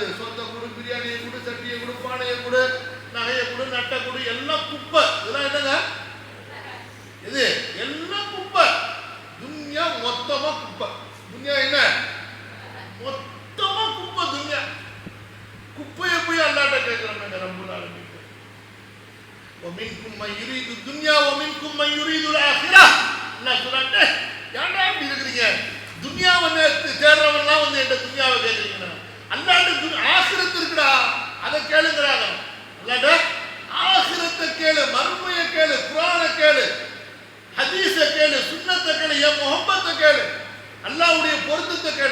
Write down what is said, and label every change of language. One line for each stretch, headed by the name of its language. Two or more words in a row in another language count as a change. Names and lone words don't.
Tamil: சொத்தை கொடு, பிரியாணியை கொடு, சட்டியை கொடு, பானையை கொடு, நகையை கொடு, நட்டை கொடு, எல்லாம் குப்பை. இதெல்லாம் என்னங்க? இது எல்லாம் குப்பை. துன்யா மொத்தமா குப்பை. துன்யா என்ன? மொத்தமா குப்பை துன்யா. குப்பையை போய் அல்லாட்ட கேட்கிறோம்
Arabic: رب العالمين. وَمِنْكُمْ مَنْ يُرِيدُ الدُّنْيَا وَمِنْكُمْ مَنْ يُرِيدُ الْآخِرَةَ.
Tamil: அல்லாஹ் சொல்றானே, ஏன்டா இப்படி இருக்கிறீங்க? துன்யாவை தேடுறவன்லாம் வந்து என்கிட்ட துன்யாவை கேட்குறீங்க. அல்லாட்ட ஆகிரத்து இருக்குடா, அதை கேளுங்கிறாங்க. அல்லாட்ட ஆகிரத்தை கேளு, மறுமையை கேளு, குர்ஆனை கேளு, ஹதீஸை கேளு, சுன்னத்தை கேளு, என் முஹப்பத்தை கேளு, அல்லாஹ்வுடைய பொருத்தத்தை கேளு.